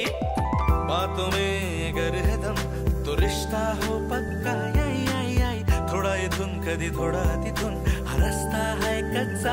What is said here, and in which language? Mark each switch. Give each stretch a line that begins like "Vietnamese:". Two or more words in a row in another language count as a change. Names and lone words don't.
Hindi: बातों में गर है दम तो रिश्ता हो पक्का,
Marathi: याई याई याई थोडा इथून कधी थोडा तिथून, हा
Hindi: रस्ता है कच्चा.